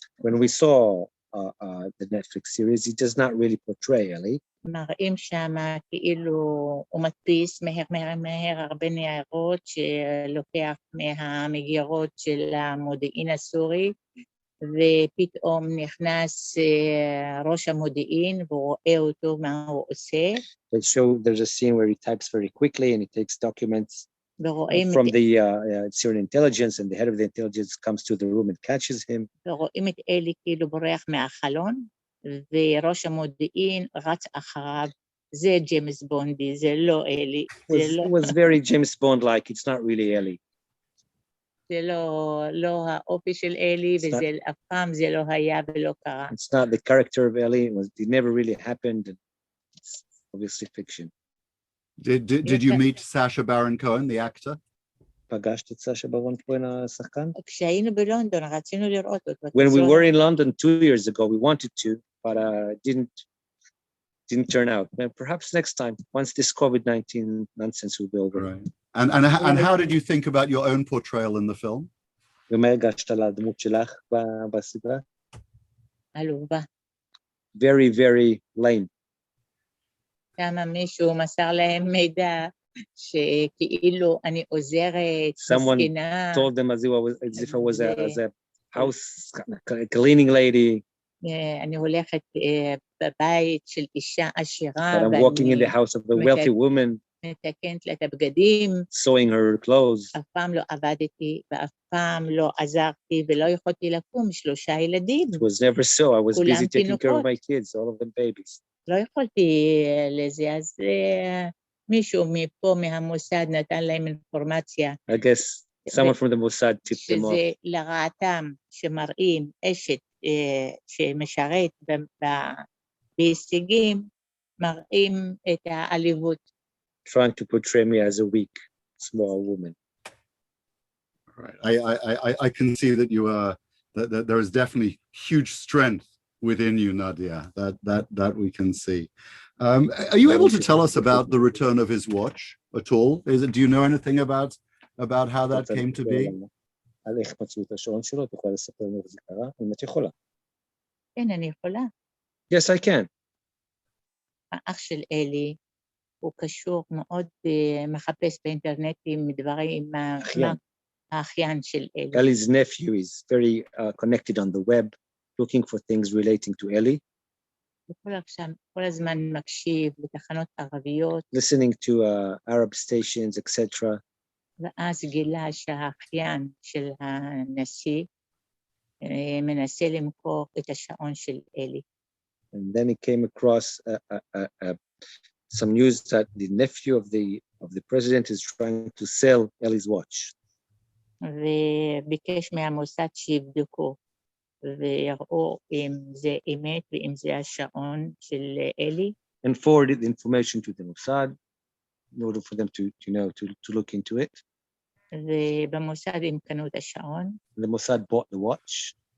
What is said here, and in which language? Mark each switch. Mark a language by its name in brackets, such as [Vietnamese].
[English] When we saw the Netflix series, it does not really portray Eli. [Hebrew] מראים שם כאילו הוא מדפיס מהר הרבה ניירות שלוקח מהמגירות של המודיעין הסורי, ופתאום נכנס ראש המודיעין והוא רואה אותו מה הוא עושה. [English] There's a scene where he types very quickly and he takes documents from the Syrian intelligence, and the head of the intelligence comes to the room and catches him. [Hebrew] ורואים את אלי כאילו בורח מהחלון, וראש המודיעין רץ אחריו. זה ג'יימס בונדי, זה לא אלי. [English] It was very James Bond-like. It's not really Eli. [Hebrew] זה לא האופי של אלי, וזה אף פעם זה לא היה ולא קרה. [English] It's not the character of Eli. It never really happened. It's obviously fiction. Did you meet Sacha Baron Cohen, the actor? [Hebrew] פגשת את סשה ברון כהן השחקן? כשהיינו בלונדון, רצינו לראות אותו. [English] When we were in London 2 years ago, we wanted to, but didn't turn out. And perhaps next time, once this COVID-19 nonsense will be over. Right. And how did you think about your own portrayal in the film? [Hebrew] ומה הרגשת על הדמות שלך בסדרה? עלובה. [English] Very, very lame. [Hebrew] כמה מישהו מסר להם מידע שכאילו אני עוזרת, מסכינה. [English] Someone told them as if I was a house cleaning lady. [Hebrew] אני הולכת בבית של אישה עשירה. [English] That I'm walking in the house of a wealthy woman. [Hebrew] מתקנת לה את הבגדים. [English] Sewing her clothes. [Hebrew] אף פעם לא עבדתי ואף פעם לא עזרתי ולא יכולתי לקום 3 ילדים. [English] It was never so. I was busy taking care of my kids, all of them babies. [Hebrew] לא יכולתי לזה, אז מישהו מפה מהמוסד נתן להם אינפורמציה. [English] I guess someone from the Mossad tipped them off. [Hebrew] שזה לרעתם שמראים אשת שמשרת בהישגים, מראים את העליבות. [English] Trying to portray me as a weak, small woman. Right. I can see that you are that there is definitely huge strength within you, Nadia. That we can see. Are you able to tell us about the return of his watch at all? Do you know anything about how that came to be? [Hebrew] על איך מצאו את השעון שלו, את יכולה לספר לנו איך זה קרה? אם את יכולה. כן, אני יכולה. [English] Yes, I can. [Hebrew] האח של אלי, הוא קשור מאוד, מחפש באינטרנטים דברים, האחיין של אלי. [English] Eli's nephew is very connected on the web, looking for things relating to Eli. [Hebrew] כל הזמן מקשיב לתחנות ערביות. [English] Listening to Arab stations, etc. [Hebrew] ואז גילה שהאחיין של הנשיא מנסה למכור את השעון של אלי. [English] And then he came across some news that the nephew of the president is trying to sell Eli's watch. [Hebrew] וביקש מהמוסד שיבדקו ויראו אם זה אמת ואם זה השעון של אלי. [English] And forwarded the information to the Mossad in order for them to look into it. [Hebrew] ובמוסד הם קנו את השעון. [English] The Mossad bought the watch.